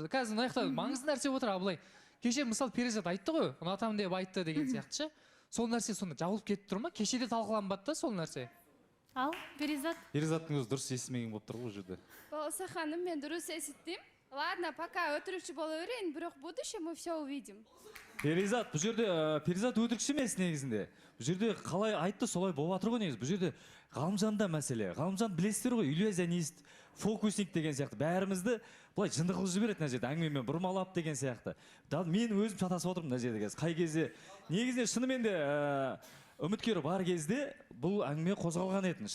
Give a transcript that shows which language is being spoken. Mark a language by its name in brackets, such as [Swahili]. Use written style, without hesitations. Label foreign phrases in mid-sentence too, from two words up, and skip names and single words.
[Kazakh] Қазір мына жақта маңызды нәрсе отыр Абылай. Кеше мысалы Перизат айтты ғой, ұнатамын деп айтты деген сияқты ше. Сол нәрсе сонда жабылып кетіп тұр ма? Кешеде талқыланбады да сол нәрсе. Ал, Перизат. Перизаттың өзі дұрыс естімеген болып тұр ғой бұл жерде. Балауса ханым, мен дұрыс естідім. [Russian] Ладно, пока [Kazakh] өтірікші бола берейін, бірақ [Russian] в будущем мы все увидим. [Kazakh] Перизат, бұл жерде Перизат өтірікші емес негізінде. Бұл жерде қалай айтты, солай болып жатыр ғой негізі. Бұл жерде Ғалымжанда мәселе. Ғалымжан білесіздер ғой, иллюзионист, фокусник деген сияқты. Бәрімізді былай жынды қылып жібереді мына жерде, әңгімемен бұрмалап деген сияқты. Мен өзім шатасып отырмын мына жерде. Қай кезде негізінде шынымен де үміткер бар кезде бұл әңгіме қозғалған еді.